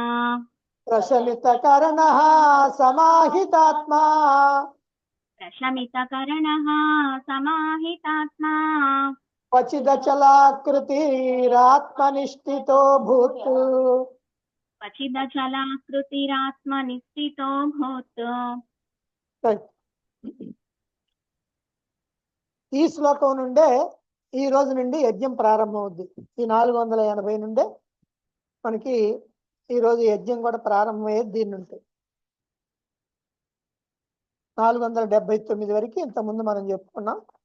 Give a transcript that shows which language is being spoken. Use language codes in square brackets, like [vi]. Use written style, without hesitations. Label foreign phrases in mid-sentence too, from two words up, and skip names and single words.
[sa] प्रशमितकर्णः समाहितात्मा प्रशमितकर्णः समाहितात्मा क्वचिदचलाकृतिरात्मनिष्ठितो भूत् क्वचिदचलाकृतिरात्मनिष्ठितो भूत् [te] ఈ శ్లోకం నుండే ఈ రోజు నుండి యజ్ఞం ప్రారంభమవుద్ది. ఈ 480 నుండే మనకి ఈ రోజు యజ్ఞం కూడా ప్రారంభమయ్యేది దీని నుండి. 479 వరకు ఇంతకుముందు మనం చెప్పుకున్నాం.